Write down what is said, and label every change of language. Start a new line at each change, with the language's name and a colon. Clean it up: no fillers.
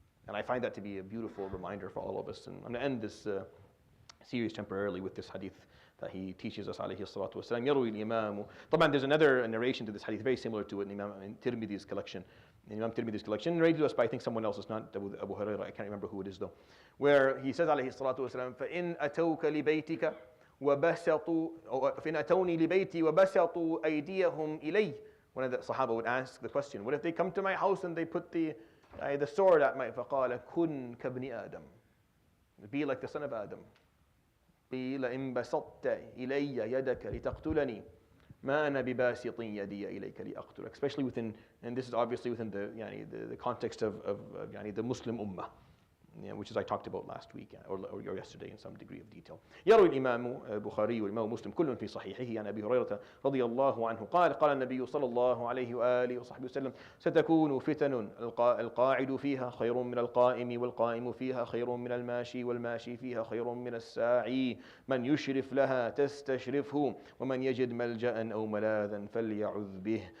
English: And I find that to be a beautiful reminder for all of us. And I'm going to end this series temporarily with this hadith that he teaches us,
Arabic: عليه الصلاة والسلام. يروي الإمام. طبعا
English: there's another narration to this hadith very similar to it in Imam Tirmidhi's collection. Imam Tirmidhi's collection, narrated to us by I think someone else. It's not Abu Hurayra. I can't remember who it is though. Where he says,
Arabic: عليه الصلاة والسلام, فإن أتوك لبيتك وبسطوا فإن أتوني لبيتي وبسطوا أيديهم إلي.
English: One of the Sahaba would ask the question, what if they come to my house and they put the sword at my,
Arabic: فقال كن كابن آدم.
English: Be like the son of Adam.
Arabic: قيل إن بسطت إلي يدك لتقتلني ما أنا بباسط يدي إليك لأقتلك.
English: Especially within, and this is obviously within the context of the Muslim ummah, which is I talked about last week or yesterday in some degree of detail.
Arabic: يروي الإمام البخاري والإمام مسلم كل في صحيحه عن أبي هريرة رضي الله عنه قال النبي صلى الله عليه وآله وصحبه وسلم ستكون فتن القاعد فيها خير من القائم والقائم فيها خير من الماشي والماشي فيها خير من الساعي من يشرف لها تستشرفه ومن يجد ملجأ أو ملاذا فليعذ به.